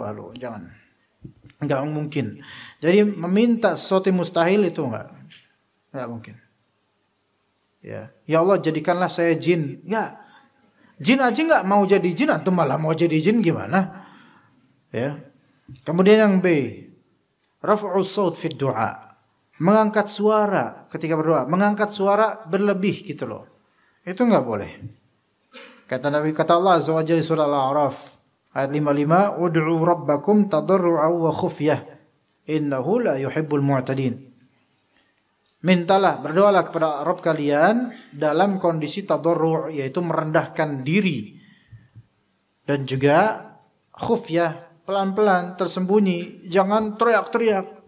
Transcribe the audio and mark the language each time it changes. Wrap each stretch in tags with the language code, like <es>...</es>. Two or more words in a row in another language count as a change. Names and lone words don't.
<id>Jangan. Enggak mungkin. Jadi meminta sesuatu yang mustahil itu enggak mungkin.</id> <ar>يا الله,</ar> <id>jadikanlah saya jin. Ya, jin aja enggak mau jadi jin, antum malah mau jadi jin gimana? Ya. Kemudian yang B,</id> <ar>رفع الصوت في الدعاء.</ar> <id>Mengangkat suara ketika berdoa, mengangkat suara berlebih gitu loh. Itu enggak boleh. Kata</id> <ar>الله عز وجل</ar> <id>surah Al-A'raf ayat 55,</id> <ar>"ادعوا ربكم تضرعا وخفية إنه لا يحب المعتدين."</ar> <id>Mintalah, berdoalah kepada Rabb kalian dalam kondisi tadarru', yaitu merendahkan diri, dan juga khufyah, pelan-pelan, tersembunyi, jangan teriak-teriak.</id>